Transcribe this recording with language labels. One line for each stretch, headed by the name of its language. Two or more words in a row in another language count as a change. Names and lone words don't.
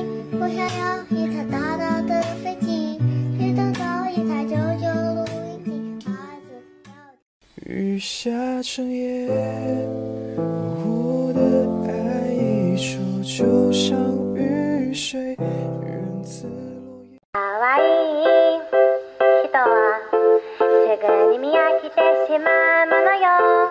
Chinese: 我想要一台大大的飞机，去打造一台99录音机。孩子要。雨下成夜，我的爱溢出，就像雨水，源自落叶。
Japanese: 可愛い人はすぐに見飽きてしまうものよ。